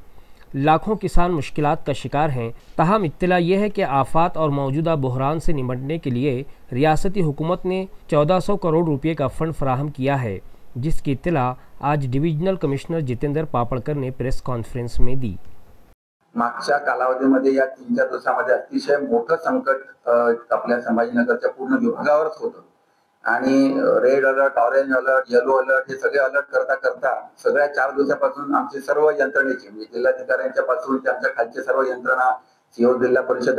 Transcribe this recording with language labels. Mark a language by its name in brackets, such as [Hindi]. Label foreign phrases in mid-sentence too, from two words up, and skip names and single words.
[Urdu] لاکھوں کسان مشکلات کا شکار ہیں۔ تاہم اطلاع یہ ہے کہ آفات اور موجودہ بحران سے نمٹنے کے لیے ریاستی حکومت نے 1400 کروڑ روپے کا فنڈ فراہم کیا ہے، جس کی اطلاع آج ڈویژنل کمشنر جتیندر پاپڑکر نے پریس کانفرنس میں دی۔ [Marathi] मागच्या कालावधीमध्ये या 3-4 दिवसामध्ये अतिशय मोठं संकट आपल्या संभाजीनगरच्या पूर्ण विभागावरच होतं आणि [English] red alert, orange alert, yellow alert [Marathi] हे सगळे अलर्ट करता करता सगळ्या 4 दिवसापासून आमचे सर्व यंत्रणेचे म्हणजे जिल्हाधिकाऱ्यांच्या पासून ते आमच्या खालचे सर्व यंत्रणा, सीओ जिल्हा परिषद